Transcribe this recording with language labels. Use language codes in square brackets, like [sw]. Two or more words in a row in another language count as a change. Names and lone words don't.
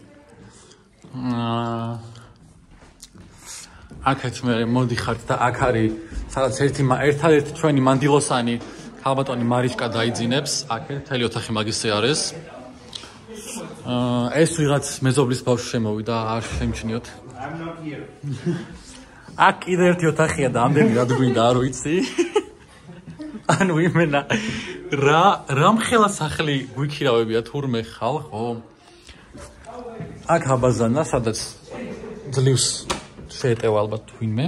[ka] აქეთ მე მოდიხართ და აქ არის სადაც ერთადერთი ჩვენი მანდილოსანი ქალბატონი მარიშკა დაიძინებს. აქეთ მთელი ოთახი მაგისი არის. ეს ვიღაც მეზობლის ბავშვი შემოვიდა, არ შემჩნიოთ. [en] I'm not here. [ka] აქ კიდე ერთი ოთახია და ამდენი რად გვინდა, არ ვიცი. ანუ იმენა რა მხელა სახლი გვიქირავებია თურმე ხალხო. აქ აბაზანა, სადაც ძლივს შეეტევა ალბათ თვინმე.